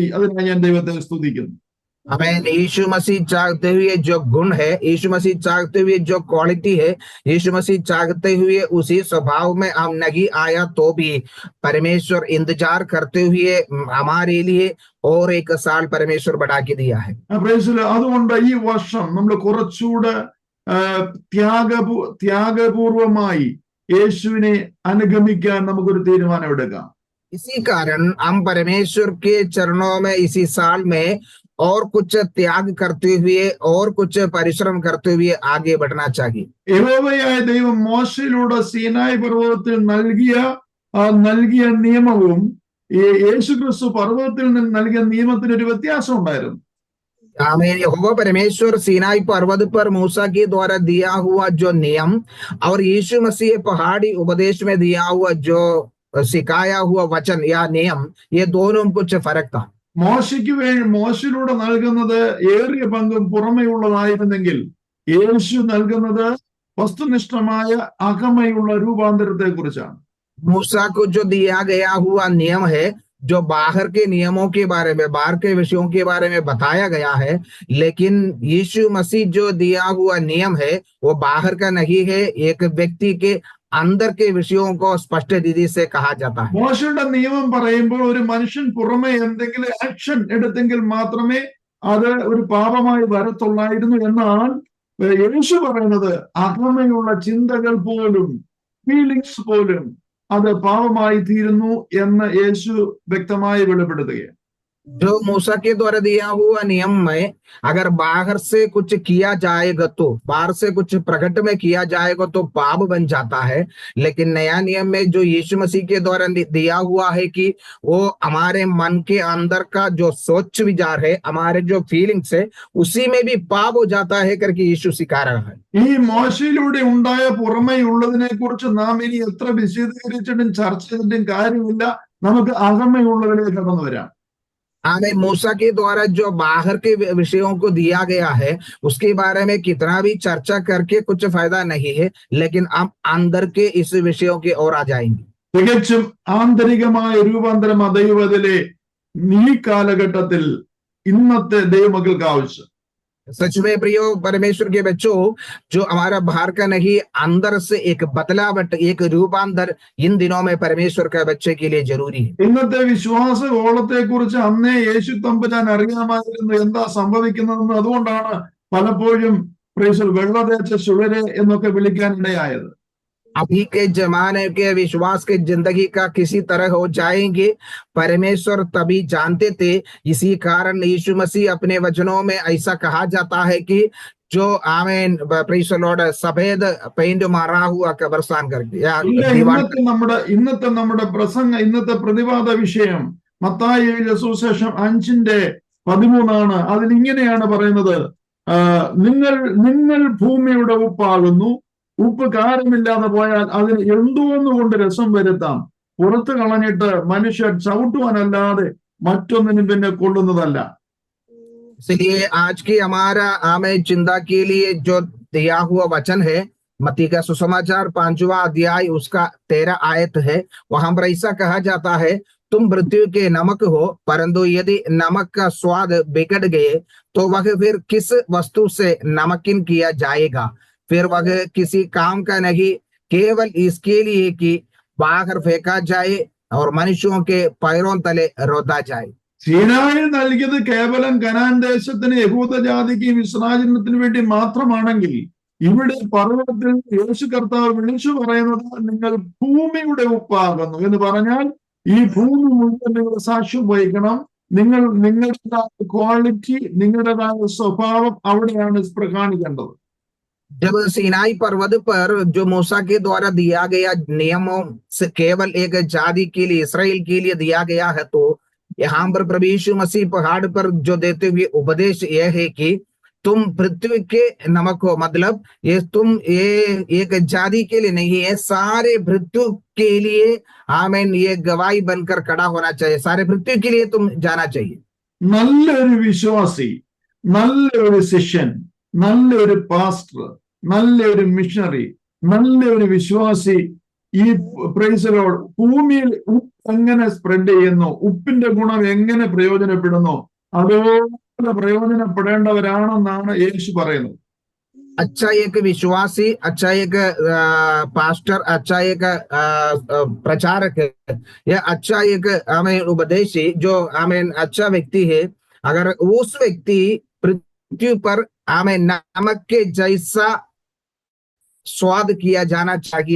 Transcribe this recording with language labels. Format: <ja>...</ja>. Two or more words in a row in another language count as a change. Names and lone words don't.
<ml>അതിനായി ഞാൻ ദൈവത്തെ സ്തുതിക്കുന്നു.</ml> <hi>हमें यीशु मसीह चाहते हुए जो गुण है, यीशु मसीह चाहते हुए जो क्वालिटी है, यीशु मसीह चाहते हुए उसी स्वभाव में हम नहीं आया तो भी परमेश्वर इंतजार करते हुए हमारे लिए और एक साल परमेश्वर बढ़ा के दिया है.</hi> <ml>അതുകൊണ്ട് ഈ വർഷം നമ്മൾ കുറച്ചുകൂടെ ത്യാഗപൂർവമായി യേശുവിനെ അനുഗമിക്കാൻ നമുക്കൊരു തീരുമാനം എടുക്കാം.</ml> <hi>इसी कारण हम परमेश्वर के चरणों में इसी साल में और कुछ त्याग करते हुए और कुछ परिश्रम करते हुए आगे बढ़ना चाहिए.</hi> <ml>യഹോവയായ ദൈവം മോശയിലൂടെ സീനായി പർവ്വതത്തിൽ നൽകിയ നിയമവും യേശുക്രിസ്തു പർവ്വതത്തിൽ നിന്ന് നൽകിയ നിയമത്തിന് ഒരു വ്യത്യാസം ഉണ്ടായിരുന്നു.</ml> <hi>यहोवा परमेश्वर सीनाई पर्वत पर मूसा के द्वारा दिया हुआ जो नियम और यीशु मसीह पहाड़ी उपदेश में दिया हुआ जो सिखाया हुआ वचन या नियम, ये दोनों कुछ फर्क था.</hi> <ml>മോശയിലൂടെ നൽകുന്നത് ഏറിയ പങ്കും പുറമെയുള്ളതായിരുന്നെങ്കിൽ യേശു നൽകുന്നത് വസ്തുനിഷ്ഠമായ അകമയുള്ള രൂപാന്തരത്തെ കുറിച്ചാണ്.</ml> <hi>मूसा को जो दिया गया हुआ नियम है, जो बाहर के नियमों के बारे में, बाहर के विषयों के बारे में बताया गया है, लेकिन यीशु मसीह जो दिया हुआ नियम है वो बाहर का नहीं है, एक व्यक्ति के अंदर के विषयों को स्पष्ट रीति से कहा जाता है.</hi> <ml>മോശയുടെ നിയമം പറയുമ്പോൾ ഒരു മനുഷ്യൻ പുറമെ എന്തെങ്കിലും ആക്ഷൻ എടുത്തെങ്കിൽ മാത്രമേ അത് ഒരു പാപമായി വരത്തുള്ളായിരുന്നു. എന്നാൽ യേശു പറയുന്നത് അകമയുള്ള ചിന്തകൾ പോലും, ഫീലിങ്സ് പോലും അത് പാപമായി തീരുന്നു എന്ന് യേശു വ്യക്തമായി വെളിപ്പെടുത്തുകയാണ്.</ml> <hi>जो मूसा के द्वारा दिया हुआ नियम में अगर बाहर से कुछ किया जाएगा, तो बाहर से कुछ प्रकट में किया जाएगा तो पाप बन जाता है, लेकिन नया नियम में जो यीशु मसीह के द्वारा दिया हुआ है कि वो हमारे मन के अंदर का जो सोच विचार है, हमारे जो फीलिंग्स है, उसी में भी पाप हो जाता है करके यीशु सिखा रहा है.</hi> <ml>ഈ മോശയിലൂടെ ഉണ്ടായ പുറമെയുള്ളതിനെ കുറിച്ച് നാം ഇനി എത്ര വിശദീകരിച്ചിട്ടും ചർച്ച ചെയ്തിട്ടും കാര്യമില്ല. നമുക്ക് അകമയുള്ളതിലേക്ക് കടന്നു വരാം.</ml> <hi>हमें मूसा के द्वारा जो बाहर के विषयों को दिया गया है उसके बारे में कितना भी चर्चा करके कुछ फायदा नहीं है, लेकिन हम अंदर के इस विषयों की ओर आ जाएंगे.</hi> <ml>തികച്ചും ആന്തരികമായ രൂപാന്തരം ദൈവത്തിലെ ഈ കാലഘട്ടത്തിൽ ഇന്നത്തെ ദൈവമക്കൾക്ക് ആവശ്യം.</ml> <hi>सच में प्रियो परमेश्वर के बच्चों, जो हमारा बाहर का नहीं, अंदर से एक बदलावट, एक रूपांतर इन दिनों में परमेश्वर का बच्चे के लिए जरूरी है.</hi> <ml>ഇന്നത്തെ വിശ്വാസ ഓളത്തെ കുറിച്ച് അന്നേ യേശു തമ്പുരാൻ അറിയാമായിരുന്നു എന്താ സംഭവിക്കുന്നതെന്ന്. അതുകൊണ്ടാണ് പലപ്പോഴും വെള്ളതേച്ച ശുവരെ എന്നൊക്കെ വിളിക്കാൻ ഇടയായത്.</ml> <hi>अभी के जमाने के विश्वास के जिंदगी का किसी तरह हो जाएंगे, परमेश्वर तभी जानते थे. इसी कारण यीशु मसीह अपने वचनों में ऐसा कहा जाता है कि जो आमीन</hi> <en>praise the Lord</en> <hi>सफेद पेंट मारा हुआ कब्रिस्तान करके या</hi> <ml>ഇന്നത്തെ നമ്മുടെ പ്രസംഗ, ഇന്നത്തെ പ്രതിവാദ വിഷയം മത്തായി സുവിശേഷം 5:13 അതിലിങ്ങനെയാണ് പറയുന്നത്: നിങ്ങൾ ഭൂമിയുടെ ഉപ്പാകുന്നു. ഉപ്പ് കാരമില്ലാതെ പോയാൽ അതിന് എന്തോന്നുകൊണ്ട് രസം വരുത്താം. പുറത്ത് കളഞ്ഞിട്ട് മനുഷ്യർ ചവിട്ടുവാനല്ലാതെ മറ്റൊന്നിനും പിന്നെ കൊള്ളുന്നതല്ല.</ml> <hi>इसलिए आज की हमारा हमें चिंता के लिए जो दिया हुआ वचन है, मत्ती का सुसमाचार 5वां अध्याय उसका 13 आयत है. वहां पर ऐसा कहा जाता है, तुम मृत्यु के नमक हो, परंतु यदि नमक का स्वाद बिगड़ गए तो वह फिर किस वस्तु से नमकीन किया जाएगा? फिर वह किसी काम का नहीं, केवल इसके लिए कि बाहर फेंका जाए और मनुष्यों के पैरों तले रोदा जाए।</hi> <ml>സീനായിൽ നൽകിയത് കേവലം കനാൻ ദേശത്തിന് യഹൂദ ജാതിക്കും ഇസ്രായേലിനത്തിന് വേണ്ടി മാത്രമാണെങ്കിൽ ഇവിടെ പർവ്വതത്തിൽ യേശു കർത്താവ് വിളിച്ചു പറയുന്നത് നിങ്ങൾ ഭൂമിയുടെ ഉപ്പാകുന്നു എന്ന് പറഞ്ഞാൽ ഈ ഭൂമി മുഴുവൻ നിങ്ങൾ സാക്ഷ്യം വഹിക്കണം. നിങ്ങളുടേതായ ക്വാളിറ്റി, നിങ്ങളുടേതായ സ്വഭാവം അവിടെയാണ് കാണിക്കേണ്ടത്.</ml> <hi>जब सीनाई पर्वत पर जो मूसा के द्वारा दिया गया नियमों से केवल एक जाति के लिए, इसराइल के लिए दिया गया है, तो यहाँ पर प्रभु यीशु मसीह पहाड़ पर जो देते हुए उपदेश यह है कि तुम पृथ्वी के नमक हो। मतलब ये एक जाति के लिए नहीं है, सारे पृथ्वी के लिए आमीन ये गवाही बनकर खड़ा होना चाहिए। सारे पृथ्वी के लिए तुम जाना चाहिए।</hi> <ml>നല്ലൊരു വിശ്വാസി, നല്ലൊരു ശിഷ്യൻ, നല്ലൊരു പാസ്റ്റർ, നല്ലൊരു മിഷണറി, നല്ലൊരു വിശ്വാസി ഈ പ്രൈസിലോട് ഭൂമിയിൽ ഉപ്പ് എങ്ങനെ സ്പ്രെഡ് ചെയ്യുന്നു, ഉപ്പിന്റെ ഗുണം എങ്ങനെ പ്രയോജനപ്പെടുന്നു, അതുപോലെ പ്രയോജനപ്പെടേണ്ടവരാണെന്നാണ് യേശു പറയുന്നത്.</ml> <hi>अच्छा एक विश्वासी, अच्छा एक पास्टर, अच्छा एक प्रचारक है, या अच्छा एक आमीन उपदेशी, जो आमीन अच्छा व्यक्ति है, अगर उस व्यक्ति पृथ्वी पर आमीन नमक के जैसा स्वाद किया जाना चाहिए।</hi>